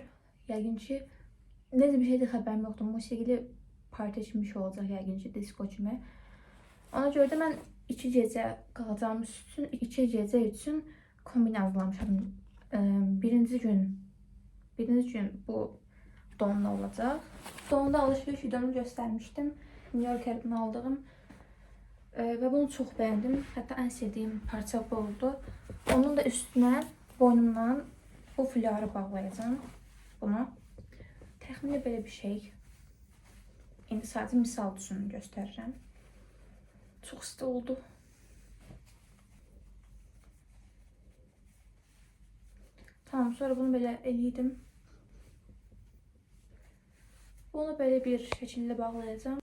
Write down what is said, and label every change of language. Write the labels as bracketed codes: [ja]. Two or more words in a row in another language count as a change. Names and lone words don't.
[az] Yəqin ki necə bir şeydir xəbərim yoxdur. Musiqili parti etmiş olacaq yəqin ki disko kimi. Ona görə də mən 2 gecə qalacağım üçün, 2 gecə üçün kombin hazırlamışam. Birinci gün bu donla olacaq. [tr] Donda alışveriş videomu göstermiştim. New Yorker'dan aldığım. Ve bunu çok beğendim. Hatta en sevdiğim parça bu oldu. Onun da üstüne boynumdan bu fuları bağlayacağım. Bunu. [az] Təxminən belə bir şey. İndi sadəcə misal üçün göstərirəm. Çox isti oldu. Tamam, sonra bunu belə eləydim. Bunu belə bir şəkildə bağlayacağım.